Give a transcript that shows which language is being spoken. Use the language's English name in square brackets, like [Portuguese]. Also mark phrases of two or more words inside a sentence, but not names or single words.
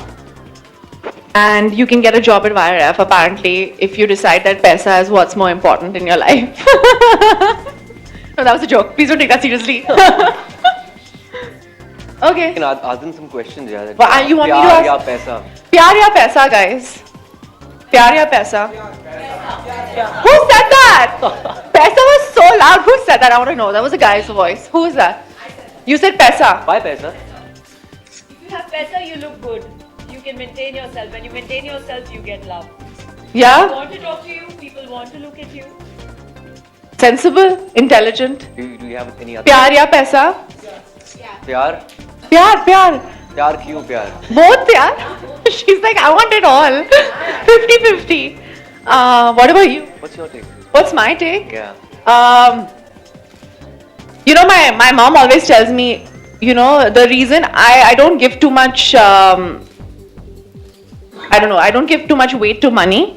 [English] And you can get a job at YRF apparently if you decide that paisa is what's more important in your life. No, that was a joke. Please don't take that seriously. Okay. You can ask them some questions, yeah. Well, you want me to ask? [Hindi] या पैसा. प्यार या पैसा, guys? प्यार या पैसा? [English] Who said that? Paisa was so loud. Who said that? I want to know. That was a guy's voice. Who is that? You said paisa. Why paisa? If you have paisa, you look good. You can maintain yourself. When you maintain yourself, you get love. People Yeah? want to talk to you. People want to look at you. Sensible, intelligent. Do you have any other? [Hindi] प्यार या पैसा? Pyar? प्यार, प्यार. प्यार क्यों प्यार? [English] Both, yeah. She's like, I want it all. 50-50. What about you? What's your take? What's my take? Yeah. You know, my mom always tells me, you know, the reason I don't give too much, I don't know, I don't give too much weight to money.